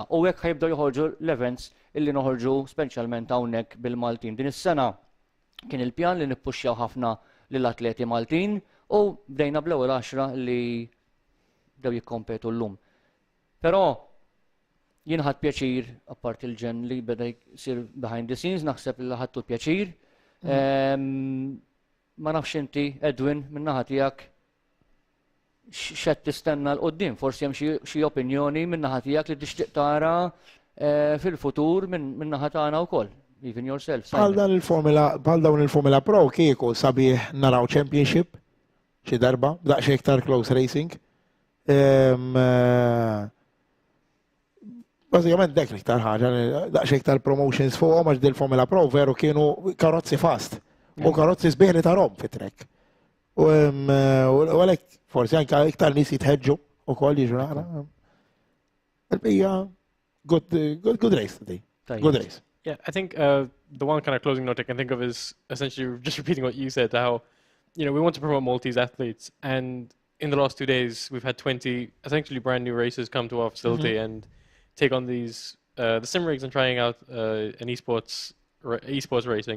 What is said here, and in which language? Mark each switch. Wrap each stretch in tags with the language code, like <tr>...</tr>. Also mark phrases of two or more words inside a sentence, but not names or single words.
<mt>U hekk ħajbdew joħorġu l-events illi noħorġu speċjalment hawnhekk bil-Maltin. Din is-sena kien il-pjan li nippuxxjaw ħafna lill-atleti Maltin u bdejna bl-ewwel 10 li bdew jikkompetu llum. Però jien ħadd pjaċir apart il-ġen li beda jsir</mt> <en>behind the scenes,</en> <mt>naħseb li ħadtu pjaċir. Ma nafx inti Edwin min-naħa tiegħek x'qed tistenna l qudiem, forsi hemm xi opinjoni min-naħa tiegħek li tixtieq tara fil-futur min-naħa tagħna wkoll.</mt> <en>Even yourself.</en> <mt>Bħal dawn il-Formula Pro kieku sabiħ naraw championship xi darba, daqsxejn iktar</mt> <en>close racing.</en> <mt>Bażikament dak l-iktar ħaġa, daqsxejn iktar promotions fuqhom għax dil-Formula Pro veru kienu karozzi fast u karozzi sbieħ li tarhom fit-trek. U għalhekk forsi anke iktar nies jitħeġġu wkoll jiġu nara.</mt> <en>Il-bija good race today. Good race. Yeah, I think the one kind of closing note I can think of is essentially just repeating what you said, how, we want to promote Maltese athletes. And in the last 2 days, we've had 20 essentially brand new races come to our facility and take on these, the sim rigs and trying out an esports racing.</en>